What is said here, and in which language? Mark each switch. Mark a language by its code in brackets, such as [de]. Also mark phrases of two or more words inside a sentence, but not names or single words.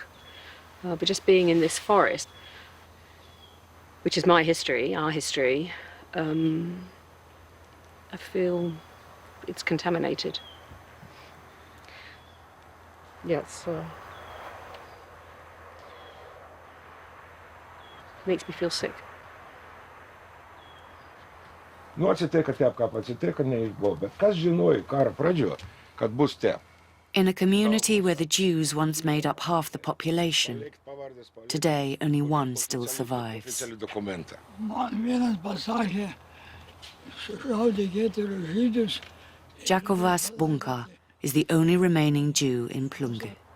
[en] But just being in this forest, which is my history, our history, I feel it's contaminated. Yes, makes me feel sick. [lt] Nu, atsitiko taip, kaip atsitiko, neįbuvo. Bet kas žinojo karo pradžioje, kad bus taip? [en] In a community where the Jews once made up half the population, today only one still survives. Jakovas Bunka is the only remaining Jew in Plunge.